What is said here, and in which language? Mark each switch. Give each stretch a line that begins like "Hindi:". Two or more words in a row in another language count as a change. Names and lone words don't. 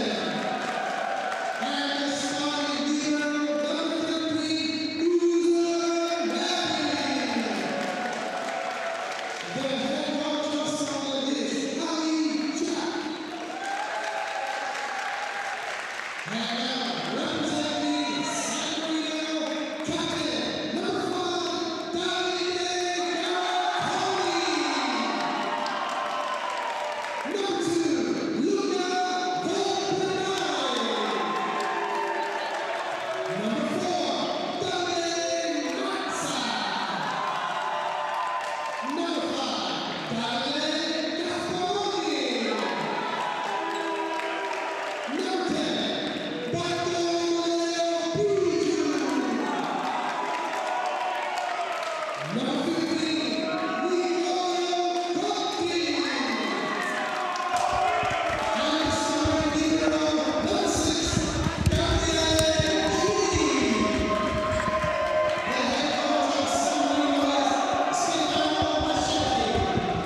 English: And the starting leader, number 13, Uza Mappy. The head coach of Scotland is Ali Jack. And now, representing San Marino, Captain number 5, Davide Garconi. Number 2, Luca Volpernai. Number 4, Davide Mazza. Number 5, Davide Gasparoni. Number 10, Bartolomeo Pucciu. Number 15, Nicola Conti. And the starting leader of number 6, Gabriele Gini. The head coach of San Marino is Stefano Mascetti.